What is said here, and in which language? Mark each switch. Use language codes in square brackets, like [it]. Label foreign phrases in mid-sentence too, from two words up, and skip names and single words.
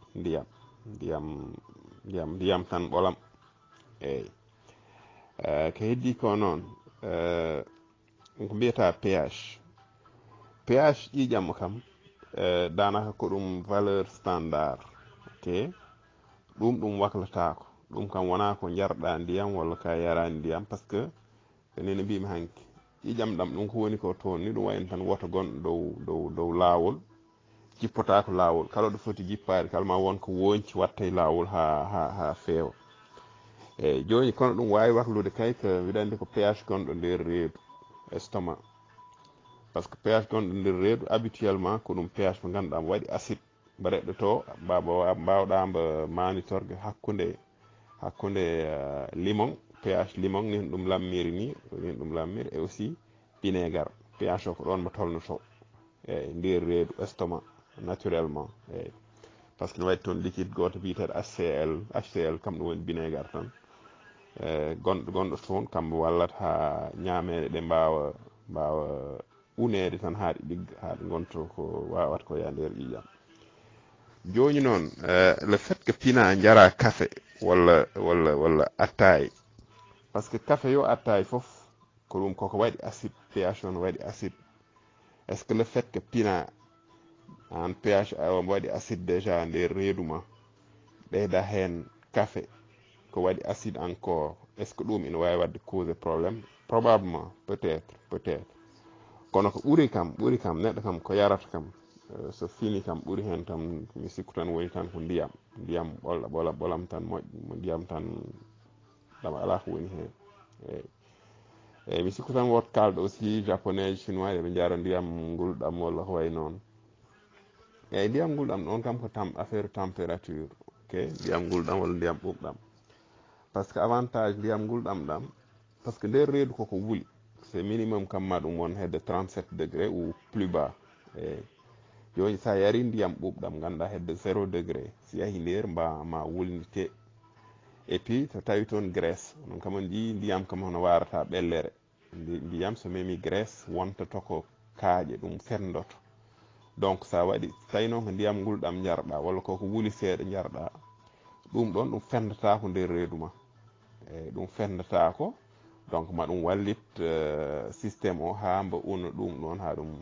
[ff] ndiyam tan ɓolam eyyi ko heddi ko noon ko mbiyata pH ƴiƴam kam danaka ko ɗum [fr] valeur standard [ff] ok ɗum waklatako ɗum kam wona ko jarɗa ndiyam walla ka yarani ndiyam [fr] par ce que [ff] nene mbimi hanki ƴiƴam ɗam ɗum ko woni ko toon ni ɗum wayno tan woto gonɗo dow lawol jippotako lawol kala ɗo foti jippade kalma wonko wonci watta e lawol ha feewa eyyi joni kono ɗum wawi waklude kay ko mbiɗa andi ko pH gonɗo nder reedu estomac [fr] par ce que [ff] pH gonɗo nder reedu habituellement ko ɗum pH mo ganduɗa mo waɗi acide mbaɗeɗo to mbawɗa mbo manitorde hakkude limon pH limon ni ɗum lammiri [fr] et aussi vinaigre [ff] pH o ko ɗon mo tolnoto eyyi nder reedu [fr] estomac naturellement [ff] eyyi [fr] par ce que [ff] ne waɗi toon liquide goto biyeteɗo HCl kam ɗum woni vinaigre tan gonɗo toon kamɓe wallata ha ñamede ɗe mbawa unede tan haɗi ɗigga haɗi gonto ko wawata ko ya nder ƴiƴam joni noon [fr] le fait que [ff] pina jara café walla attaye [fr] par ce que [ff] café yo attaye foof ko ɗum koko waɗi acide pH on waɗi acide [fr] est ce que le fait que [ff] pina an pH o waɗi acide déjà nder reedu ma ɓeyda hen café ko waɗi [fr] acide encore est ce que [ff] ɗum ina wawi wadde [fr] cause probléme probablement peut être [ff] kono ko ɓuuri kam neɗɗo kam ko yarata kam so fini kam ɓuuri hen tan mi sikku tan woni tan ko ndiyam ɓolam tan moƴƴo ndiyam tan ɗam ala ko woni hen eyyi mi sikku tan woto kalɗo [fr] aussi japonais chinois [ff] eɓe jara ndiyam ngulɗam walla ko way noon eyyi ndiyam ngulɗam ɗon kam ko [fr] affaire température [ff] ok ndiyam ngulɗam walla ndiyam ɓuɓɗam [fr] par ce que avantage [ff] ndiyam ngulɗam ɗam par [fr] ce que [ff] nder reedu koko wuuli [fr] c'est minimum [ff] kam ma ɗum won hedde [fr] 37 degré ou plus bas [ff] eyyi joni sa yari ndiyam ɓuɓɗam ganduɗa hedde 0 degré si yahi nder ma wulnite [fr] et puis [ff] so tawi toon graisse onon kam on jii ndiyam kam hono warata ɓellere ndiyam so memi graisse wontoto ko kaaƴe ɗum fendoto donc sa waɗi tawi noon ko ndiyam ngulɗam jarɗa walla koko wuuli seeɗa jarɗa ɗum ɗon ɗum fendatako nder reedu ma eyyi ɗum fendatako donc ma ɗum wallit systéme o ha mbo una ɗum ɗon ha